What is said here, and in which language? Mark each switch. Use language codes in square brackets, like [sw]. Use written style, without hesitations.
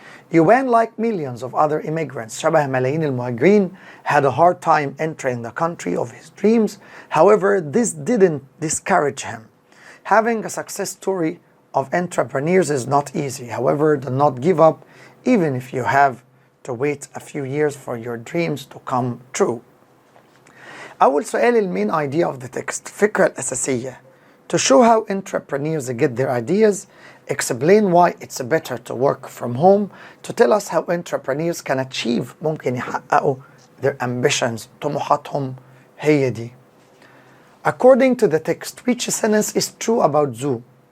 [en] Yuan, like millions of other immigrants، [ar] شبه ملايين المهاجرين، [en] had a hard time entering the country of his dreams. However, this didn't discourage him. Having a success story of entrepreneurs is not easy. However, do not give up even if you have to wait a few years for your dreams to come true. [ar] أول سؤال المين [en] idea of the text، [ar] الفكرة الأساسية. [en] To show how entrepreneurs get their ideas, explain why it's better to work from home, to tell us how entrepreneurs can achieve، [ar] ممكن يحققوا [en] their ambitions، طموحاتهم هي دي. According to the text, which sentence is true about Zoom?